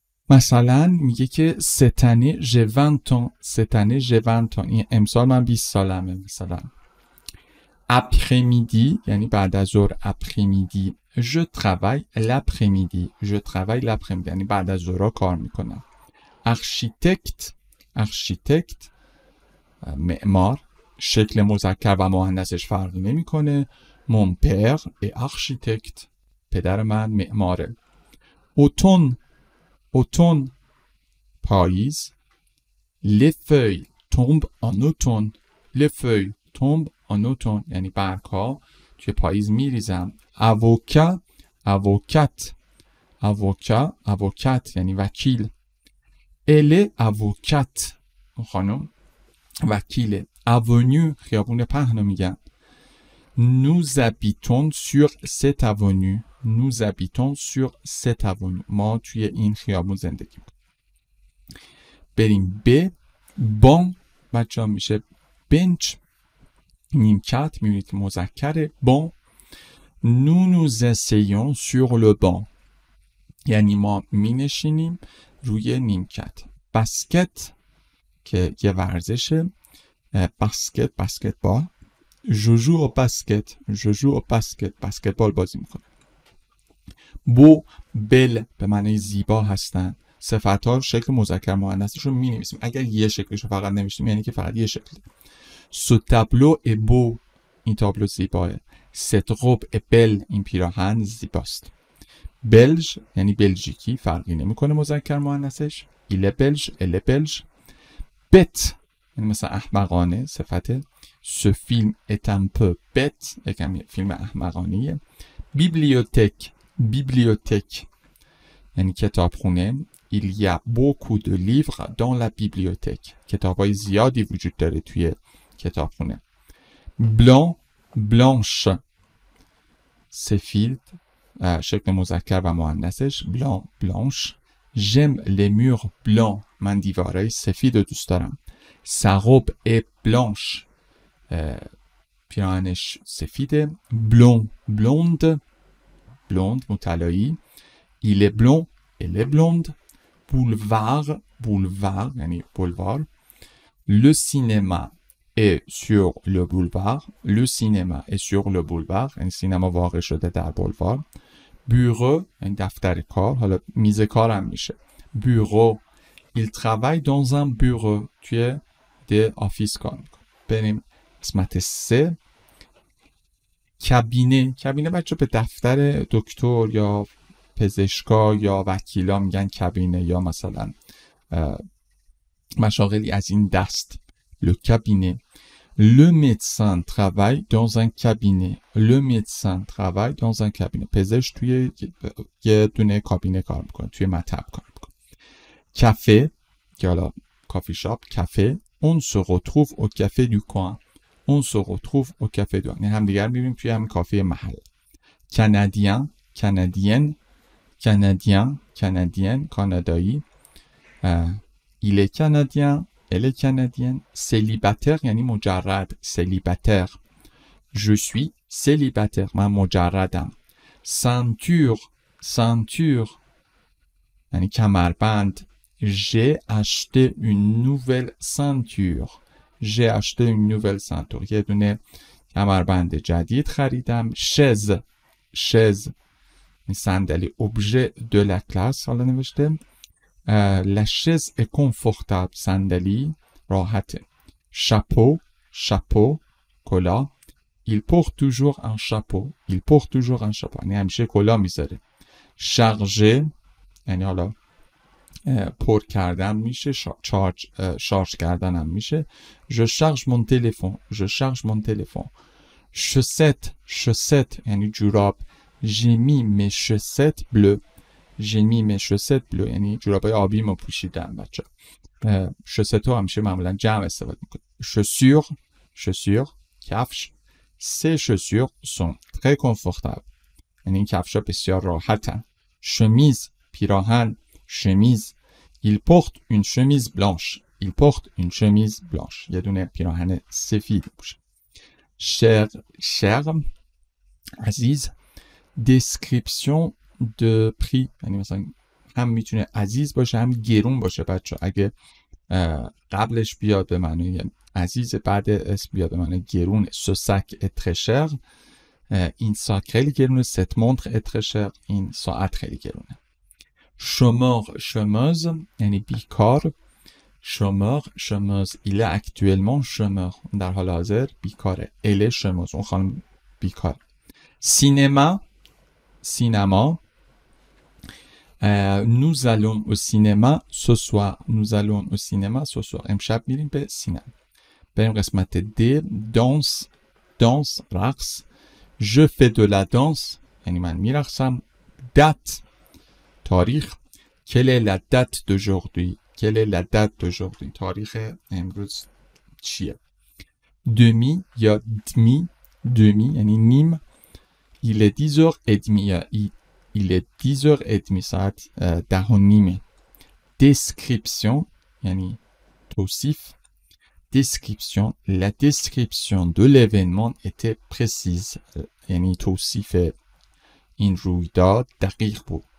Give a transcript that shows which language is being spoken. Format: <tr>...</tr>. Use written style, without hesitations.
<fa>مثلا میگه که ستنه ژونتون، ستنه ژونتون، این امسال من 20 سالمه. مثلا اپریمیدی یعنی بعد از ظهر، اپریمیدی.</fa> <fr>je travaille l'après-midi، je travaille l'après-midi</fr> <fa>یعنی بعد از ظهر کار میکنم.</fa> <fr>architecte، architecte معمار.</fr> <fa>شکل مذکر و مؤنثش فرقی نمیکنه.</fa> <fr>mon père est architecte،</fr> <fa>پدر من معماره.</fa> <fr>automne، automne پاییز. les feuilles tombent en automne، les feuilles tombent en automne</fr> <fa>یعنی برگ‌ها توی پاییز میریزن.</fa> <fr>avocat، avocat، avocat، avocat یعنی وکیل. elle est avocate،</fr> <fa>خانم وکیله. avenue خیابون پهن میگن.</fa> <fr>nous habitons sur cette avenue، nous habitons sur cette avenue</fr> <fa>ما توی این خیابون زندگی میکنیم. بریم به بان بچه ها میشه بنچ، نیمکت. میبینید که مذکره. بان.</fa> <fr>nous nous asseyons sur le banc</fr> <fa>یعنی ما می نشینیم روی نیمکت. بسکت که یه ورزشه. بسکت، بسکتبال.</fa> <fr>je joue au basket، je joue au basket</fr> <fa>بسکتبال بازی میکنه. بو، بل به معنی زیبا هستن. صفت ها شکل مذکر مؤنثش رو می نویسیم. اگر یه شکلش رو فقط نوشتیم یعنی که فقط یه شکل.</fa> <fr>ce tableau est beau،</fr> <fa>این تابلو زیباه.</fa> <fr>cette robe est belle،</fr> <fa>این پیراهن زیباست. بلژ یعنی بلژیکی، فرقی نمیکنه مذکر مؤنثش.</fa> <fr>il est belge، elle est belge.</fr> <fa>bête یعنی مثلا احمقانه صفت.</fa> <fr>ce film est un peu bête،</fr> <fa>یکم فیلم احمقانیه.</fa> <fr>bibliothèque، bibliothèque یعنی کتابخونه. il y a beaucoup de livres dans la bibliothèque،</fr> <fa>کتابای زیادی وجود داره توی کتابخونه. blanc، blanche سفید، شکل مذکر و مؤنثش.</fa> <fr>blanc، blanche. j'aime les murs blancs،</fr> <fa>من دیوارای سفید رو دوست دارم.</fa> <fr>sa robe est blanche،</fr> <fa>پیراهنش سفیده.</fa> <fr>blond، blonde، blonde مطلایی. il est blond، elle est blonde. boulevard، boulevard یعنی بولوار. le cinéma est sur le boulevard، le cinéma est sur le boulevard</fr> <fa>یعنی سینما واقع شده در بولوار. bureau یعنی دفتر کار، حالا میز کار هم میشه.</fa> <fr>bureau، il travaille dans un bureau،</fr> <fa>توی ده آفیس کار میکنه. بریم قسمت 3. کابینه، کابینه بچه به دفتر دکتر یا پزشکا یا وکیلا میگن کابینه، یا مثلا مشاغلی از این دست. le cabinet.</fa> <fr>Le médecin travaille dans un cabinet. Le médecin travaille dans un cabinet.</fr> <fa>پزشک توی یه دونه کابینه کار میکنه. توی مطب کار میکنه. کافه که حالا کافی شاپ کافه.</fa> <fr>On se retrouve au café du coin. On se retrouve au café du coin.</fr> <fa>یعنی همدیگر میبینیم توی همین کافه محل.</fa> <fr>Canadien, canadienne, canadien, canadienne, کانادایی. Il est canadien. Elle est canadienne.</fr> <fa>Célibataire یعنی مجرد.</fa> <fr>Célibataire. Je suis célibataire.</fr> <fa>من مجردم.</fa> <fr>Ceinture. Ceinture.</fr> <fa>یعنی کمربند.</fa> <fr>J'ai acheté une nouvelle ceinture. J'ai acheté une nouvelle ceinture.</fr> <fa>یه دونه کمربند جدید خریدم.</fa> <fr>Chaise. Chaise. صندلی. Objet de la classe.</fr> <fa>حالا نوشته.</fa> <fr>La chaise est confortable.</fr> <fa>صندلی راحته. Chapeau. Chapeau. کلاه.</fa> <fr>Il porte toujours un chapeau. Il porte toujours un chapeau.</fr> <fa>یعنی همیشه کلاه میذاره. Chargé. یعنی حالا پر کردن میشه. شارژ کردن هم میشه.</fa> <fr>Je charge mon téléphone. Je charge mon téléphone. Chaussette. Chaussette. یعنی جوراب. J'ai mis mes chaussettes bleues. J'ai mis mes chaussettes bleues.</fr> <fa>یعنی جورابای آبی ما پوشیدم بچه. شوست ها همیشه معمولا جمع استفاده میکنه.</fa> <fr>Chaussures. Chaussures. کفش. Ces chaussures sont très confortables.</fr> <fa>یعنی این کفش ها بسیار راحتن.</fa> <fr>Chemise. پیراهن. Chemise. Il porte une chemise blanche. Il porte une chemise blanche.</fr> <fa>یه دونه پیراهن سفید پوشه.</fa> <fr>Cher. عزیز. Description de prix.</fr> <fa>یعنی مثلا هم میتونه عزیز باشه هم گرون باشه بچه. اگه قبلش بیاد به معنی عزیز بعد اسم بیاد به معنی گرون.</fa> <fr>Ce sac est très cher.</fr> <fa>این ساک خیلی گرونه.</fa> <fr>Cette montre est très cher.</fr> <fa>این ساعت خیلی گرونه.</fa> <fr>Chômeur, chômeuse, یعنی بیکار. Chômeur, chômeuse. Il est actuellement chômeur.</fr> <fa>در حال حاضر بیکاره.</fa> <fr>Elle est chômeuse.</fr> <fa>اون خانم بیکار. Cinéma. Cinéma.</fa> <fr>Nous allons au cinéma ce soir. Nous allons au cinéma ce soir.</fr> <fa>امشب میریم به سینما. بریم قسمت D. Danse. Danse. رقص.</fa> <fr>Je fais de la danse.</fr> <fa>یعنی من میرقصم.</fa> <fr>Date. تاریخ. Quelle est la date d'aujourd'hui? Quelle est la date d'aujourd'hui?</fr> <fa>تاریخ امروز چیه؟ Demi یا demi. Demi یعنی نیم.</fa> <fr>Il est 10h30. Il est 10h30.</fr> <fa>ساعت 10:30. Description یعنی توصیف.</fa> <fr>Description. La description de l'événement était précise.</fr> <fa>یعنی توصیف این رویداد دقیق بود.</fa>